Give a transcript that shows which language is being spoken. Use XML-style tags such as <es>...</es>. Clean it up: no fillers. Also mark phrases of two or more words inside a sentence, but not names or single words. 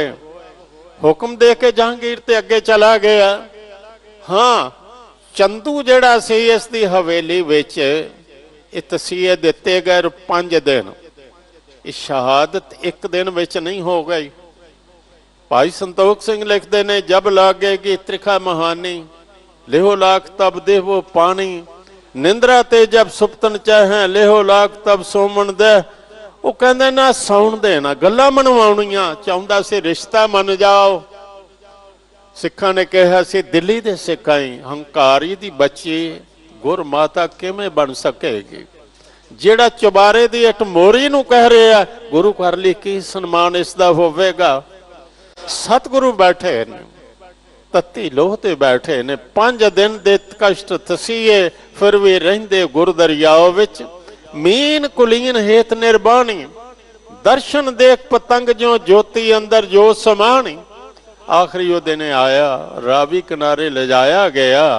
<pa>ਹੁਕਮ ਦੇ ਕੇ ਜਹਾਂਗੀਰ ਤੇ ਅੱਗੇ ਚਲਾ ਗਿਆ। ਹਾਂ, ਚੰਦੂ ਜਿਹੜਾ ਸੀ ਇਸਦੀ ਹਵੇਲੀ ਵਿਚ ਤਸੀਹੇ ਦਿੱਤੇ ਗਏ 5 ਦਿਨ। ਸ਼ਹਾਦਤ ਏਕ ਦਿਨ ਵਿਚ ਨਹੀਂ ਹੋ ਗਈ। ਭਾਈ ਸੰਤੋਖ ਸਿੰਘ ਲਿਖਤੇ ਨੇ</pa> <bra>जब लागेगी त्रिखा महानी, लेहो लाख तब देवो पानी, निंद्रा ते जब सुपतन चाहे, लेहो लाख तब सोमन दे।</bra> <pa>ਵੋ ਕਹਿੰਦੇ ਨਾ ਸੌਣ ਦੇਣਾ, ਗੱਲਾਂ ਮਨਵਾਉਣੀਆਂ ਚਾਹੁੰਦਾ ਸੀ, ਰਿਸ਼ਤਾ ਮੰਨ ਜਾਓ। ਸਿੱਖਾਂ ਨੇ ਕਹਾ ਸੀ ਦਿੱਲੀ ਦੇ ਸਿਖਾਈ ਹੰਕਾਰੀ ਦੀ ਬੱਚੀ ਗੁਰ ਮਾਤਾ ਕਿਵੇਂ ਬਣ ਸਕੇਗੀ। ਜੇੜ੍ਹਾ ਚੁਬਾਰੇ ਦੀ ਇੱਟ ਮੋਰੀ ਨੂੰ ਕਹਿ ਰਹਾ ਗੁਰੂ ਕਰ ਲੀ ਕੀ ਸਨਮਾਨ ਇਸਦਾ ਹੋਵੇਗਾ। ਸਤਿਗੁਰੂ ਬੈਠੇ ਨੇ ਤੱਤੀ ਲੋਹ ਤੇ ਬੈਠੇ ਨੇ 5 ਦਿਨ ਦੇ ਕਸ਼ਟ ਤਸੀਏ ਫਿਰ ਵੀ ਰਹਿੰਦੇ ਗੁਰ ਦਰਿਆਓ ਵਿੱਚ ਮੀਨ ਕੁਲੀਨ ਹੇਤ ਨਿਰਬਾਣੀ ਦਰਸ਼ਨ ਦੇਖ ਪਤੰਗ ਜੋ ਜੋਤੀ ਅੰਦਰ ਜੋ ਸਮਾਣੀ। ਆਖਰੀ ਉਹ ਦਿਨ ਆਇਆ ਰਾਵੀ ਕਿਨਾਰੇ ਲਿਜਾਇਆ ਗਿਆ।</pa>